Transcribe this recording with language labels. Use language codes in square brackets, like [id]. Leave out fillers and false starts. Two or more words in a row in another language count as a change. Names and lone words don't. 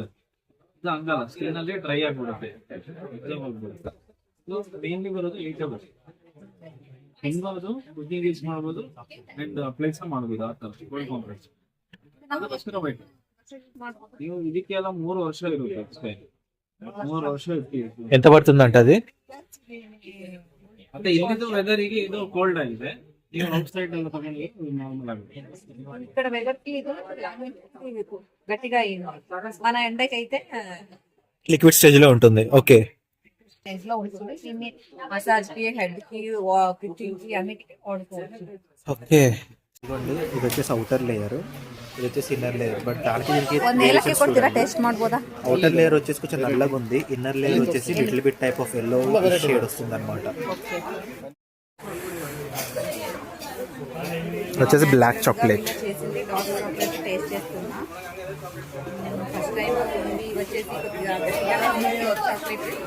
[kn] ಇದು ಹಂಗಲ್ಲ, ಸ್ಕಿನ್ ಅಲ್ಲಿ ಡ್ರೈ ಆಗಿಬಿಡುತ್ತೆ, ಹೋಗ್ಬಿಡುತ್ತೆ. ಇದು ಮೇನ್ಲಿ ಬರೋದು ಈಟಬಲ್. ಹೆಂಗೋದು [en] cooking use [kn] ಮಾಡ್ಬೋದು ಅಂಡ್ ಅಪ್ಲೈ ಸಹ ಮಾಡ್ಬೋದು. ಆ ತರ [en] cold compress [kn] ಅದಕ್ಕೋಸ್ಕರ ಬೇಕು. ನೀವು ಇದಕ್ಕೆಲ್ಲ 3 ವರ್ಷ ಇರುತ್ತೆ ಅಷ್ಟೇ. 3 ವರ್ಷ ಇರ್ತೀವಿ. [te] ఎంత పడుతుందంట అది? [kn] ಮತ್ತೆ ಇಲ್ಲಿದ್ದು ವೆದರಿಗೆ ಇದು ಕೋಲ್ಡ್ ಆಗಿದೆ. ನೀವು [en] outside [kn] ಎಲ್ಲ ತಗೊಂಡ್ರೆ ನಾರ್ಮಲ್ ಆಗುತ್ತೆ. [te] ఇక్కడ వెదర్ కి ఇది గట్టిగా అయింది. మన ఎండకైతే [en] liquid stage [te] లో ఉంటుంది. ఓకే, స్టేజ్ లో ఉంటుంది. దీన్ని మసాజ్ కి, హెడ్ కి, వాక్ కి, అన్నిటికీ వాడుకోవచ్చు. ఓకే. ఇదిగోండి, ఇది వచ్చేసి [en] outer layer, [te] ఇది వచ్చేసి [en] inner layer. [te] బట్ దానికి [kn] ಒಂದೇಲಕ್ಕೆ ಕೊಡ್ತೀರಾ ಟೇಸ್ಟ್ ಮಾಡ್ಬೋದಾ? [en] outer layer [te] వచ్చేసి కొంచెం నల్లగా ఉంది, [en] inner layer [te] వచ్చేసి [en] little bit type of yellow shade [te] వస్తుంది అనమాట. వచ్చేసి [en] black chocolate. [te] చేసింది [en] dark chocolate [te] టేస్ట్ చేస్తున్నా. [en] first time [te] ఇది వచ్చేసి కొద్దిగా గట్టిగానే ఉంది చాక్లెట్.